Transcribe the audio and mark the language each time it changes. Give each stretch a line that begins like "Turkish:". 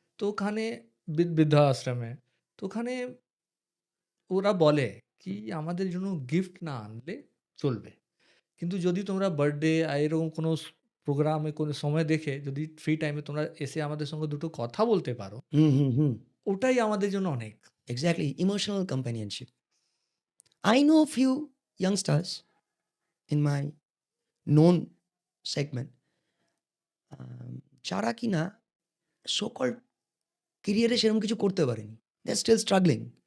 Bangla: তো ওখানে বৃদ্ধা আশ্রমে, তো ওখানে ওরা বলে কি আমাদের জন্য গিফট না আনলে চলবে, কিন্তু যদি তোমরা বার্থডে এরকম কোনো প্রোগ্রামে কোনো সময় দেখে যদি ফ্রি টাইমে তোমরা এসে আমাদের সঙ্গে দুটো কথা বলতে পারো, হুম। ওটাই আমাদের জন্য অনেক।
English: Exactly, emotional companionship. I know a few youngsters in my known segment,
Bangla: যারা কিনা সো কল্ড কেরিয়ারে সেরকম কিছু করতে পারেনি।
English: They are still struggling.